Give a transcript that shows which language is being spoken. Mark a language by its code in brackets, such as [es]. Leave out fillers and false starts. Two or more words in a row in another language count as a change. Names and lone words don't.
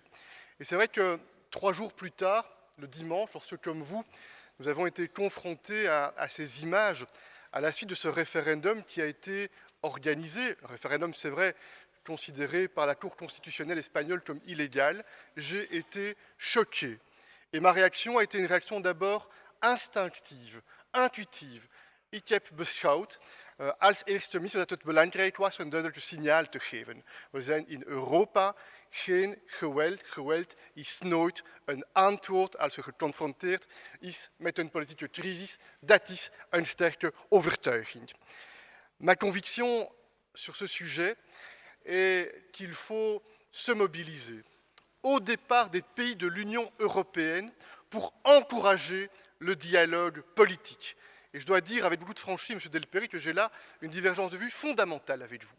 [fr] Et c'est vrai que 3 jours plus tard, le dimanche, lorsque comme vous, nous avons été confrontés à ces images à la suite de ce référendum qui a été organisé, un référendum, c'est vrai, considéré par la Cour constitutionnelle espagnole comme illégal, j'ai été choqué. Et ma réaction a été une réaction d'abord instinctieve, intuïtive. [nl] Ik heb beschouwd als eerste minister dat het belangrijk was een duidelijk signaal te geven. We zijn in Europa geen geweld. Geweld is nooit een antwoord als je geconfronteerd is met een politieke crisis. Dat is een sterke overtuiging. [fr] Ma conviction sur ce sujet est qu'il faut se mobiliser au départ des pays de l'Union européenne pour encourager le dialogue politique. Et je dois dire avec beaucoup de franchise, M. Delperret, que j'ai là une divergence de vue fondamentale avec vous.